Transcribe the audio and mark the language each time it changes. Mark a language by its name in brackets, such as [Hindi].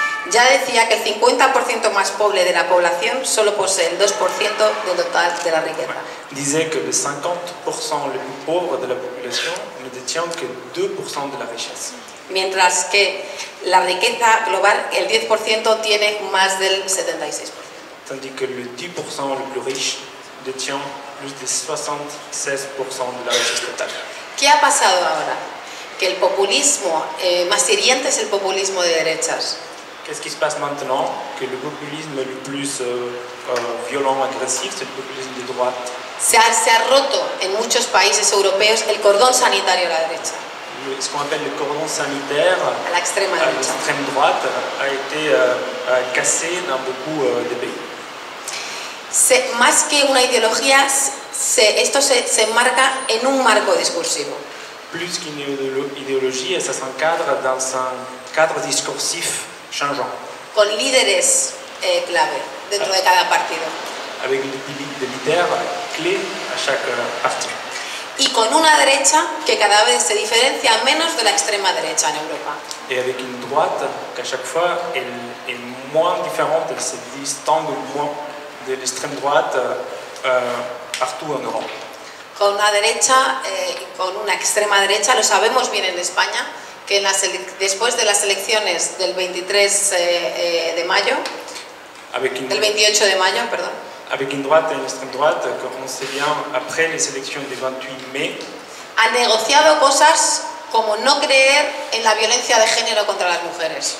[Spanish] ya decía que el 50% más pobre de la población solo posee el 2% del total de la riqueza. [French] disait que le 50% le plus pauvre de la population ne détient que 2% de la richesse. [Spanish] Mientras que la riqueza global, el 10% tiene más del 76%. [French] Tandis que le 10% le plus riche détient plus de 76% de la richesse totale. [Spanish] ¿Qué ha pasado ahora? Que el populismo más hiriente es el populismo de derechas. [French] Qu'est-ce qui se passe maintenant? Que le populisme le plus violent, agressif, c'est le populisme de droite. [Spanish] Se ha roto en muchos países europeos el cordón sanitario a la derecha. [French] Ce qu'on appelle le cordon sanitaire [Spanish] A la extrema [French] à [Spanish] derecha. [French] l'extrême droite a été cassé dans beaucoup de pays. [Spanish] Más que una ideología, esto se enmarca en un marco discursivo. [French] Plus qu'une idéologie, ça s'encadre dans un cadre discursif changeant, [Spanish] Con líderes clave dentro de cada partido. [French] avec des leaders clés à chaque parti. [Spanish] Y con una derecha que cada vez se diferencia menos de la extrema derecha en Europa. [French] Et avec une droite qu'à chaque fois elle est moins différente, elle se distingue moins de l'extrême droite partout en Europe. [Spanish] Con una derecha, con una extrema derecha, lo sabemos bien en España, que después de las elecciones del 23 de mayo, del 28 de mayo, perdón, [French] avec une droite et une extrême droite, comme on sait bien, après les élections du 28 mai, [Spanish] han negociado cosas como no creer en la violencia de género contra las mujeres.